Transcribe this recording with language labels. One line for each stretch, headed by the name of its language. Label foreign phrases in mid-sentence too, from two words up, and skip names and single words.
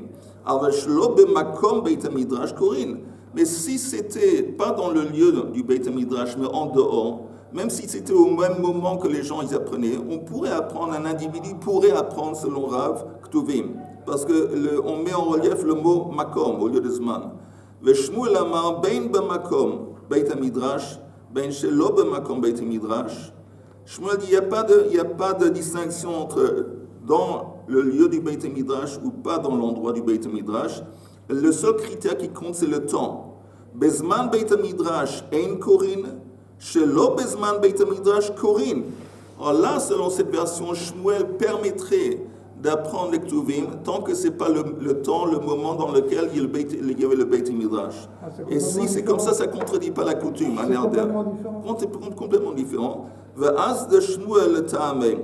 Hebrew: Alors שלא במקום בית המדרש קורין.
French: Mais si c'était pas dans le lieu du
Hebrew: בית המדרש,
French: mais en dehors, même si c'était au même moment que les gens ils apprenaient, on pourrait apprendre, un individu pourrait apprendre selon
Hebrew: רב כתובים.
French: Parce qu'on met en relief le mot Makom au lieu de Zman.
Hebrew: ושמואל אמר בין במקום בית המדרש בין שלא במקום בית המדרש, Bein Shelo Bemakom Beit HaMidrash.
French: Shmuel dit il n'y a pas de distinction entre dans le lieu du
Hebrew: בית המדרש
French: ou pas dans l'endroit du
Hebrew: בית המדרש.
French: Le seul critère qui compte, c'est le temps.
Hebrew: בזמן בית המדרש אין קורין שלא בזמן בית המדרש קורין.
French: Alors là, selon cette version, Shmuel permettrait d'apprendre les Ktuvim tant que ce n'est pas le temps, le moment dans lequel il y avait le
Hebrew: בית המדרש.
French: Et si c'est comme ça ne contredit pas la coutume. C'est complètement différent. Complètement différent.
Aramaic: ואזדא שמואל לטעמיה.